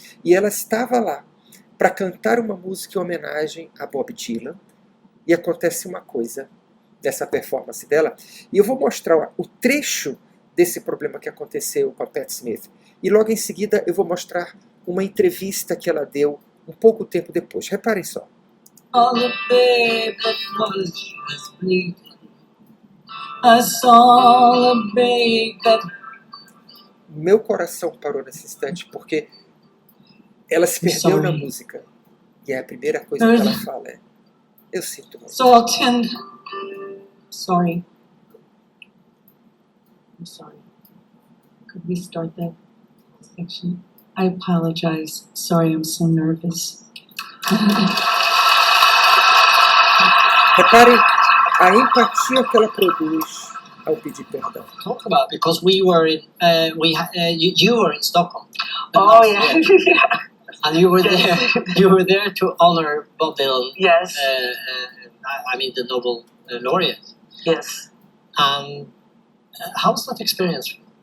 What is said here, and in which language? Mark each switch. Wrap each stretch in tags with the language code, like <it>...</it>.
<pt>E ela estava lá para cantar uma música em homenagem a Bob Dylan. E acontece uma coisa dessa performance dela. E eu vou mostrar o trecho desse problema que aconteceu com a Patti Smith. E logo em seguida eu vou mostrar uma entrevista que ela deu um pouco tempo depois. Reparem só.</pt> <en>On the bed that was bleeding, I saw a babe that...</en> <pt>Meu coração parou nesse instante porque ela se perdeu na música. E a primeira coisa que ela fala é: eu sinto muito.</pt> <en>So tender. Sorry. I'm sorry. Could we start that section? I apologize. Sorry, I'm so nervous.</en> <pt>Reparem a empatia que ela produz ao pedir perdão.</pt> <en>Talk about, because we were in, you were in Stockholm. Oh yeah. Yeah. And you were there. You were there to honor Bob Dylan. Yes. I mean the Nobel laureate. Yes. How's that experience?</en>